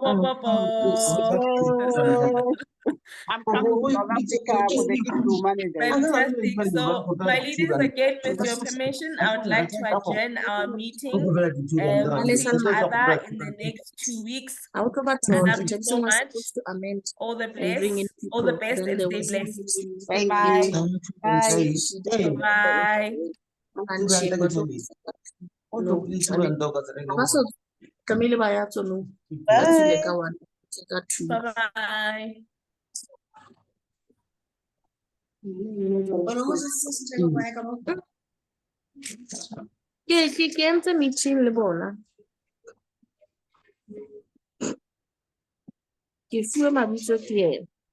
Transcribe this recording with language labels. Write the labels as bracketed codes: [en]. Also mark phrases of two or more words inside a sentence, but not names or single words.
[en] I'm coming to South Africa for the issue manager. Fantastic. So, my leaders, again, with your permission, I would like to adjourn our meeting. We'll see each other in the next 2 weeks. I love you so much. All the best and stay blessed. Bye. Bye. Bye. Bye. Camille Bayatono. Bye. Bye-bye. [st] Ke entse meeting le bona. Ke fuwe mabitso ke ena.